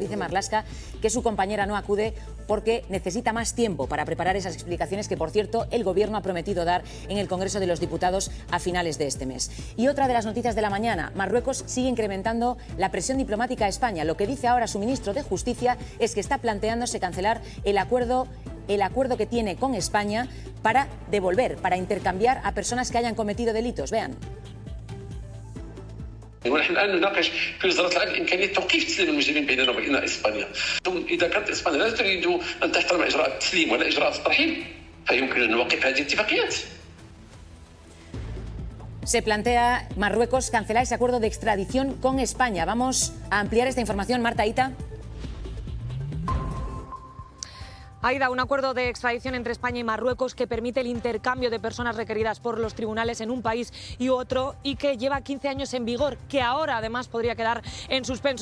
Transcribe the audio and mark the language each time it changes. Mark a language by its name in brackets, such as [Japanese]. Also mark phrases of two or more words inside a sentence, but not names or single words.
[Spanish] Dice Marlaska que su compañera no acude porque necesita más tiempo para preparar esas explicaciones que, por cierto, el Gobierno ha prometido dar en el Congreso de los Diputados a finales de este mes. Y otra de las noticias de la mañana: Marruecos sigue incrementando la presión diplomática a España. Lo que dice ahora su ministro de Justicia es que está planteándose cancelar el acuerdo que tiene con España para devolver, para intercambiar a personas que hayan cometido delitos. Vean. [Arabic] ونحن الان نناقش في وزاره العدل امكانيه توقيف تسليم المجرمين بيننا وبين اسبانيا. اذا كانت اسبانيا لا تريد ان تحترم اجراءات التسليم ولا اجراءات الترحيل فيمكن ان نوقف هذه الاتفاقيات. [Spanish] Se plantea Marruecos cancelar ese acuerdo de extradición con España. Vamos a ampliar esta información. Marta Ita. Aida, un acuerdo de extradición entre España y Marruecos que permite el intercambio de personas requeridas por los tribunales en un país y otro y que lleva 15 años en vigor, que ahora además podría quedar en suspenso.